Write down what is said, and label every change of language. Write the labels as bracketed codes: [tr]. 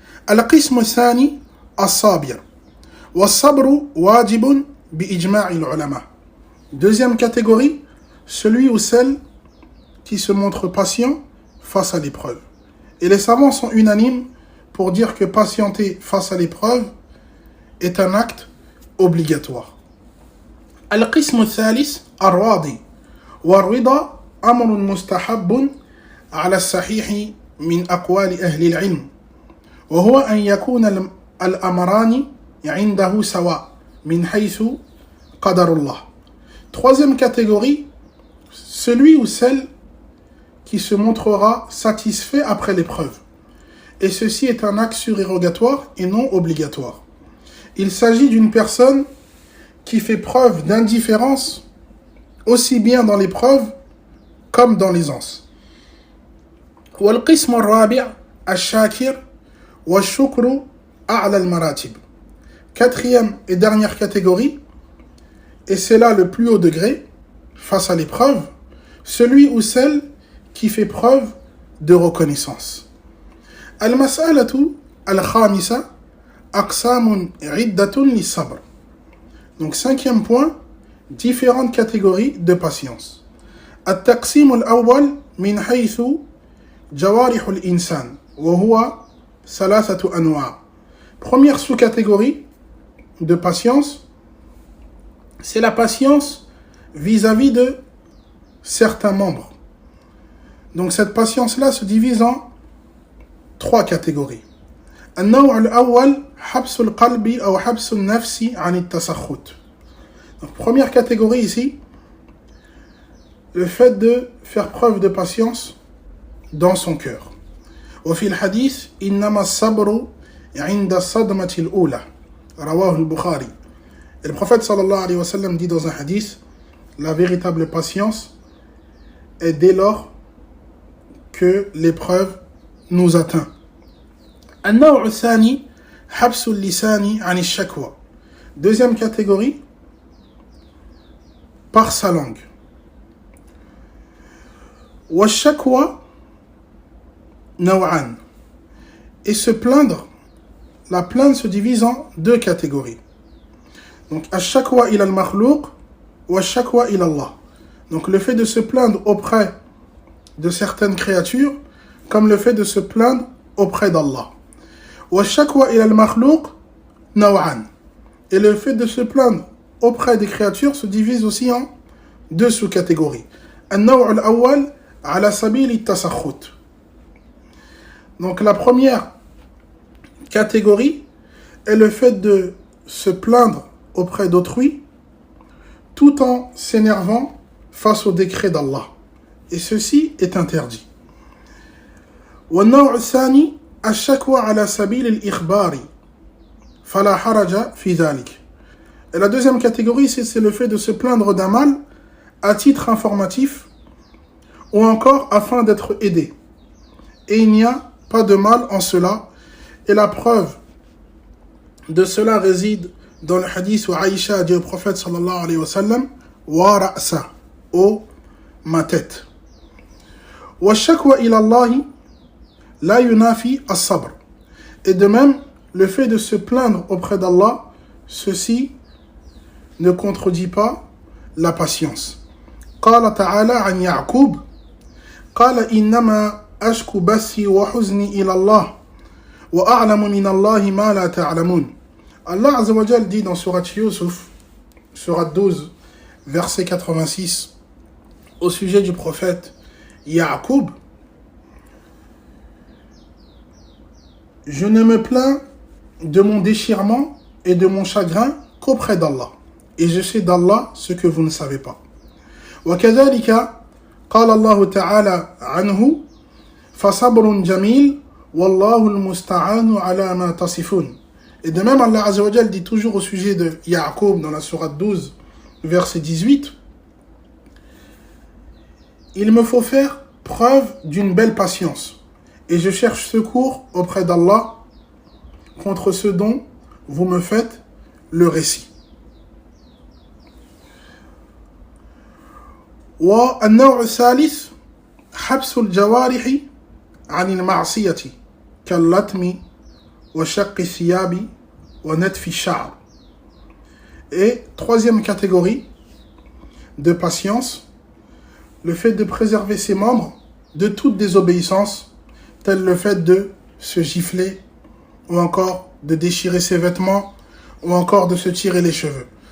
[ar] Al-Qism al-Thani as-Sabir والصبر واجب بإجماع العلماء. [fr] Deuxième catégorie, celui ou celle qui se montre patient face à l'épreuve. Et les savants sont unanimes pour dire que patienter face à l'épreuve est un acte obligatoire. [ar] القسم الثالث الراضي والرضا أمر مستحب على الصحيح من أقوال أهل العلم وهو أن يكون الأمران عنده سواء من حيث قدر الله. [fr] Troisième catégorie, celui ou celle qui se montrera satisfait après l'épreuve. Et ceci est un acte surérogatoire et non obligatoire. Il s'agit d'une personne qui fait preuve d'indifférence aussi bien dans l'épreuve comme dans l'aisance. [ar] والقسم الرابع الشاكر والشكر أعلى المراتب. [fr] Quatrième et dernière catégorie, et c'est là le plus haut degré face à l'épreuve, celui ou celle qui fait preuve de reconnaissance. [ar] المسألة الخامسة أقسام عدة للصبر. [fr] Donc cinquième point, différentes catégories de patience. [ar] التقسيم الأول من حيث جوارح الإنسان وهو ثلاثة أنواع. [fr] Première sous-catégorie de patience, c'est la patience vis-à-vis de certains membres. Donc cette patience-là se divise en trois catégories. [ar] النوع الأول حبس القلب أو حبس النفس عن التسخط. [fr] Donc première catégorie ici, le fait de faire preuve de patience dans son cœur. [ar] وفي الحديث إنما الصبر عند الصدمة الأولى رواه البخاري. [fr] Et le prophète sallallahu alayhi wa sallam dit dans un hadith, la véritable patience est dès lors que l'épreuve nous atteint. [ar] النوع الثاني حبس اللسان عن الشكوى. [fr] Deuxième catégorie, par sa langue. [ar] والشكوى نوعان. [fr] Et se plaindre, la plainte se divise en deux catégories. [ar] Donc, الشكوى إلى المخلوق والشكوى إلى الله. [fr] Donc, le fait de se plaindre auprès de certaines créatures, comme le fait de se plaindre auprès d'Allah. [ar] والشكوى إلى المخلوق نوعان. [fr] Et le fait de se plaindre auprès des créatures se divise aussi en deux sous-catégories. [ar] النوع الأول على سبيل التسخط. [fr] Donc la première catégorie est le fait de se plaindre auprès d'autrui tout en s'énervant face au décret d'Allah. Et ceci est interdit. [ar] والنوع الثاني الشكوى على سبيل الإخبار فلا حرج في ذلك. [fr] Et la deuxième catégorie, c'est le fait de se plaindre d'un mal à titre informatif ou encore afin d'être aidé. Et il n'y a pas de mal en cela. Et la preuve de cela réside dans le hadith où Aïcha a dit au prophète sallallahu alayhi wa sallam [ar] wa ra'sa, [fr] oh ma tête. [ar] Wa shakwa ila Allah la yunafi as-sabr. [fr] Et de même, le fait de se plaindre auprès d'Allah, ceci ne contredit pas la patience. [ar] قال تعالى عن يعقوب قال إنما أشكو بثي وحزني إلى الله وأعلم من الله ما لا تعلمون. [fr] Allah Azza wa Jal dit dans Surat Yusuf, Surat 12, verset 86, au sujet du prophète Ya'qub, je ne me plains de mon déchirement et de mon chagrin qu'auprès d'Allah. Et je sais d'Allah ce que vous ne savez pas. [ar] وكذلك قال الله تعالى عنه فصبر جميل والله المستعان على ما تصفون. [fr] Et de même, Allah Azza wa Jal dit toujours au sujet de Ya'qub dans la sourate 12, verset 18, il me faut faire preuve d'une belle patience et je cherche secours auprès d'Allah contre ce dont vous me faites le récit. [ar] والنوع الثالث حبس الجوارح عن المعصية كاللطم وشق الثياب ونتف الشعر. [fr] Et troisième catégorie de patience, le fait de préserver ses membres de toute désobéissance, tel le fait de se gifler, ou encore de déchirer ses vêtements, ou encore de se tirer les cheveux.